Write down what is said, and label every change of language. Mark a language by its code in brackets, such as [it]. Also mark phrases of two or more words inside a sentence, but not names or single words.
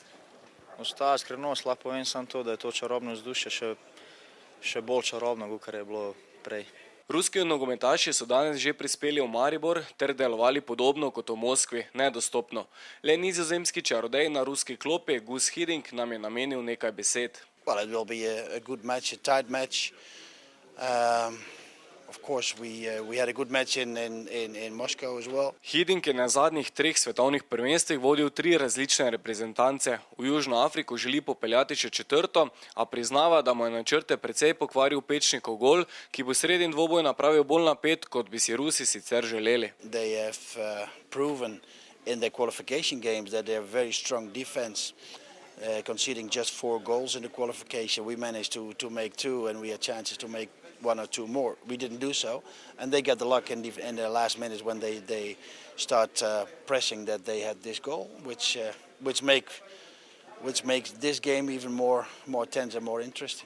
[sl] Ostaja skrivnost, lahko povem samo to, da je to čarobno vzdušje še bolj čarobno, kakor je bilo prej. Ruski nogometaši so danes že prispeli v Maribor ter delovali podobno kot v Moskvi, nedostopno. Le nizozemski čarodej na ruski klopi Gus Hiddink nam je namenil nekaj besed. [en] Well, it will be a good match, a tight match. Of course, we had a good match in Moscow as well. [sl] Hiddink je na zadnjih 3 svetovnih prvenstvih vodil 3 različne reprezentance. V Južno Afriko želi popeljati še 4., a priznava, da mu je načrte precej pokvaril Pečnikov gol, ki bo sredin dvoboj napravil bolj napet, kot bi si Rusi sicer želeli. [en] They have proven in their qualification games that they have very strong defense. Conceding just 4 goals in the qualification, we managed to make 2 and we had chances to make 1 or 2 more. We didn't do so, and they got the luck in the last minutes when they start pressing that they had this goal, which makes this game even more tense and more interesting.